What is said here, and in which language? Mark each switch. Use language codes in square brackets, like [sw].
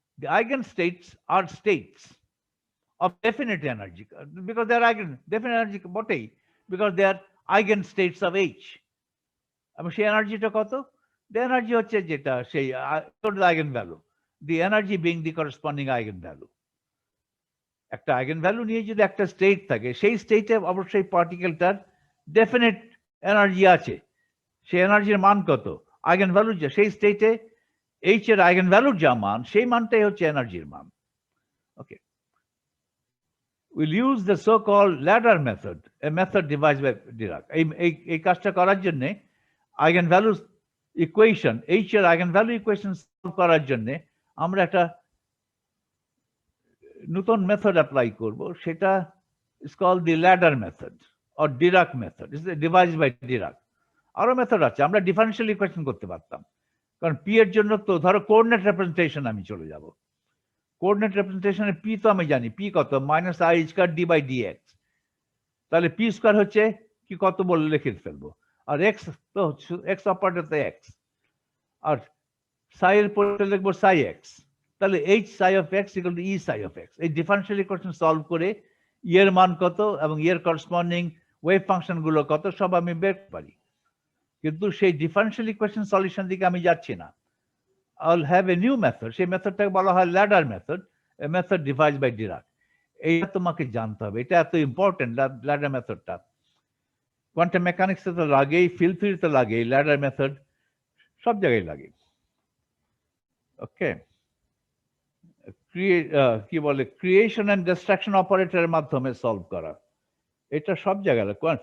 [en] The eigenstates are states of definite energy because they are definite energy বটেই, because they are eigenstates of H. [bn] এবং সেই এনার্জিটা কত, [en] the energy [bn] হচ্ছে যেটা সেই [en] eigenvalue, the energy being the corresponding eigenvalue. [bn] একটা eigenvalue নিয়ে যদি একটা স্টেট থাকে, সেই স্টেটে অবশ্যই পার্টিকেলটার ডেফিনিট এনার্জি আছে, সেই এনার্জির মান কত, eigenvalue যে সেই স্টেটে এইচ এর eigenvalue যা মান, সেই মানটাই হচ্ছে এনার্জির মান। [en] Okay, we'll use the so-called ladder method, a method devised by Dirac. [bn] এই কাজটা করার জন্য eigenvalue ইকুয়েশন, এইচ এর eigenvalue ইকুয়েশন সলভ করার জন্য আমরা একটা নতুন মেথড অ্যাপ্লাই করব, সেটা [en] Is called the ladder method or Dirac method, is devised by Dirac. [bn] আরো মেথড আছে, আমরা ডিফারেনশিয়াল ইকুয়েশন করতে পারতাম, কারণ পি এর জন্য তো ধরো কোঅর্ডিনেট রিপ্রেজেন্টেশন আমি চলে যাব, কোঅর্ডিনেট রিপ্রেজেন্টেশনে পি তো আমি জানি, পি কত, minus I square D by D x, তাহলে পি স্কয়ার হচ্ছে কি কত বলে লিখে ফেলবো, আর এক্স তো এক্স অপারেটর তো এক্স, আর সাই এর পরে লিখবো সাই এক্স, তাহলে H Sai of x equal to E Sai of x. এই ডিফারেনশিয়াল ইকুয়েশন সলভ করে ই এর মান কত এবং ই এর করসপন্ডিং ওয়েভ ফাংশন গুলো কত সব আমি বের করতে পারি, কিন্তু সেই ডিফারেনশিয়াল ইকুয়েশন সলিউশন দিকে আমি যাচ্ছি না। [en] I'll have a new method, [bn] সেই মেথডটাকে বলা হয় ladder method, [en] a method devised by Dirac. [bn] এইটা তোমাকে জানতে হবে, এটা এত ইম্পর্টেন্ট ল্যাডার মেথডটা। কোয়ান্টাম মেকানিক্সে তো লাগেই, ফিল্ড থিওরিতে লাগে, ল্যাডার মেথড সব জায়গায় লাগে। ওকে, কি বলে ক্রিয়েশন এন্ড ডিস্ট্রাকশন অপারেটরের মাধ্যমে সলভ করা, এটা সব জায়গায় লাগে।